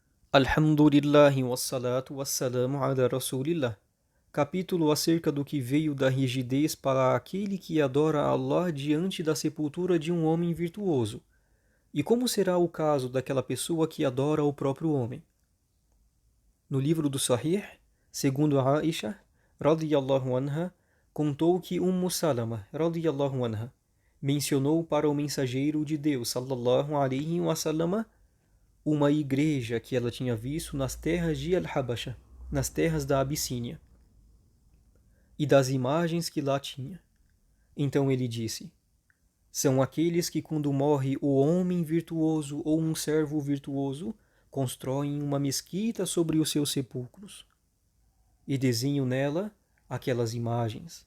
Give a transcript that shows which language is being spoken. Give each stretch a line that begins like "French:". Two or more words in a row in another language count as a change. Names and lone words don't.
Arabic: الحمد لله والصلاة والسلام على رسول الله.
Portuguese: Capítulo acerca do que veio da rigidez para aquele que adora Allah diante da sepultura de um homem virtuoso. E como será o caso daquela pessoa que adora o próprio homem? No livro do Sahih, segundo Aisha,
Arabic: رضي الله عنها,
Portuguese: contou que Salama,
Arabic: رضي الله عنها,
Portuguese: mencionou para o mensageiro de Deus,
Arabic: صلى الله عليه وسلم,
Portuguese: uma igreja que ela tinha visto nas terras de Al-Habasha, nas terras da Abissínia, e das imagens que lá tinha. Então ele disse: são aqueles que, quando morre o homem virtuoso ou um servo virtuoso, constroem uma mesquita sobre os seus sepulcros e desenham nela aquelas imagens.